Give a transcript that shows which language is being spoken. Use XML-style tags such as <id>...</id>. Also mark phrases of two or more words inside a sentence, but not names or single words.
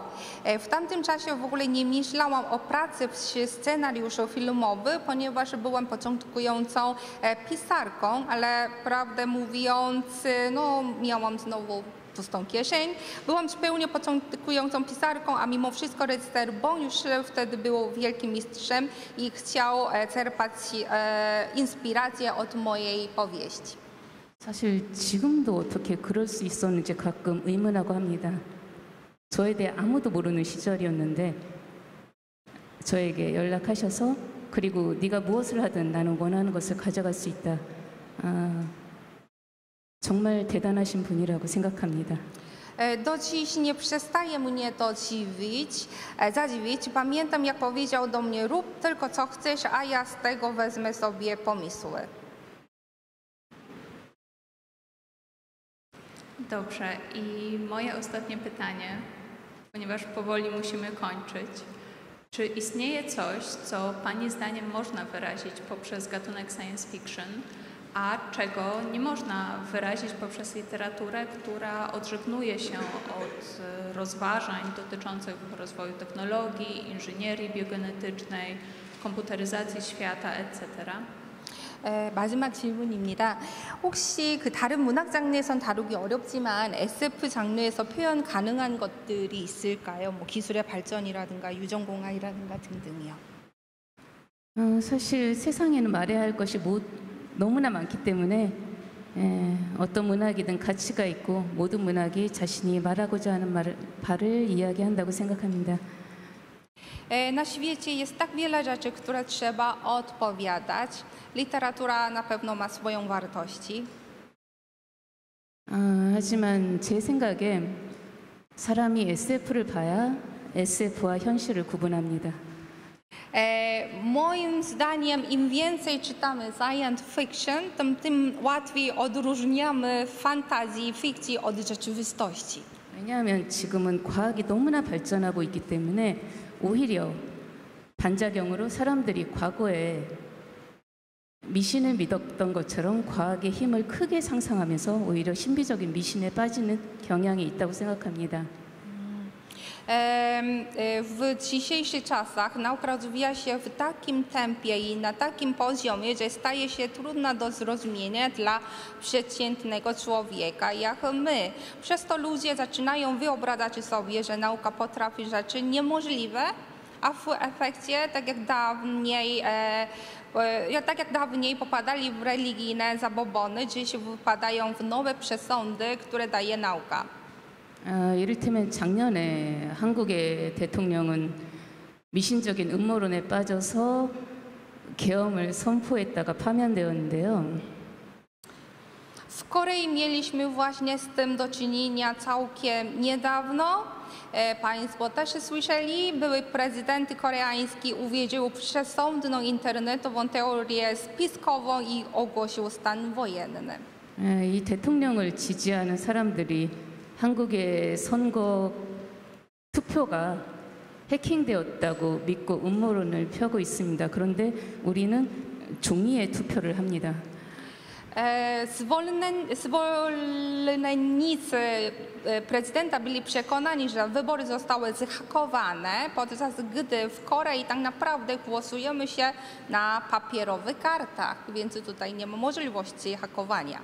<pl>W tamtym czasie w ogóle nie myślałam o pracy przy scenariuszu filmowym, ponieważ byłam początkującą pisarką, ale prawdę mówiąc, miałam znowu pustą kieszeń. Byłam zupełnie początkującą pisarką, a mimo wszystko reżyser Bong już wtedy był wielkim mistrzem i chciał czerpać inspirację od mojej powieści.</pl> <ko>사실 지금도 어떻게 그럴 수 있었는지 가끔 의문하고 합니다. 저에 대해 아무도 모르는 시절이었는데 저에게 연락하셔서 그리고 네가 무엇을 하든 나는 원하는 것을 가져갈 수 있다. 정말 대단하신 분이라고 생각합니다.</ko> <pl>Do dziś nie przestaje mnie to zadziwić. Pamiętam, jak powiedział do mnie: rób tylko co chcesz, a ja z tego wezmę sobie pomysły. Dobrze, i moje ostatnie pytanie, ponieważ powoli musimy kończyć. Czy istnieje coś, co Pani zdaniem można wyrazić poprzez gatunek</pl> <en>science fiction,</en> <pl>a czego nie można wyrazić poprzez literaturę, która odżegnuje się od rozważań dotyczących rozwoju technologii, inżynierii biogenetycznej, komputeryzacji świata, etc.?</pl> <ko>마지막 질문입니다. 혹시 그 다른 문학 장르에선 다루기 어렵지만 SF 장르에서 표현 가능한 것들이 있을까요? 뭐 기술의 발전이라든가 유전공학이라든가 등등이요. 사실 세상에는 말해야 할 것이 너무나 많기 때문에 어떤 문학이든 가치가 있고 모든 문학이 자신이 말하고자 하는 바를 iyagi한다고 생각합니다.</ko> <pl>Na świecie jest tak wiele rzeczy, które trzeba odpowiadać. Literatura na pewno ma swoją wartości.</pl> <ko>하지만 제 생각에 사람이 SF를 봐야 SF와 현실을 구분합니다.</ko> <pl>Moim zdaniem im więcej czytamy</pl> <en>science fiction,</en> <pl>tym łatwiej odróżniamy fantazji i fikcji od rzeczywistości.</pl> <ko>왜냐하면 지금은 과학이 너무나 발전하고 있기 때문에 오히려 반작용으로 사람들이 과거에 미신을 믿었던 것처럼 과학의 힘을 크게 상상하면서 오히려 신비적인 미신에 빠지는 경향이 있다고 생각합니다.</ko> <pl>W dzisiejszych czasach nauka rozwija się w takim tempie i na takim poziomie, że staje się trudna do zrozumienia dla przeciętnego człowieka jak my. Przez to ludzie zaczynają wyobrażać sobie, że nauka potrafi rzeczy niemożliwe, a w efekcie, tak jak dawniej popadali w religijne zabobony, dziś wypadają w nowe przesądy, które daje nauka.</pl> <ko>이를테면 작년에 한국의 대통령은 미신적인 음모론에 빠져서 계엄을 선포했다가 파면되었는데요.</ko> <pl>W Korei mieliśmy właśnie z tym do czynienia całkiem niedawno. Państwo też słyszeli, były prezydent koreański uwierzył w przesądną internetową teorię spiskową i ogłosił stan wojenny.</pl> <ko>이 대통령을 지지하는 사람들이 한국의 선거 투표가 해킹되었다고 믿고 음모론을 펴고 있습니다. 그런데 우리는 종이에 투표를 합니다.</ko> <pl>Zwolennicy prezydenta byli przekonani, że wybory zostały zhakowane, podczas gdy w Korei tak naprawdę głosujemy się na papierowych kartach, więc tutaj nie ma możliwości hakowania.</pl>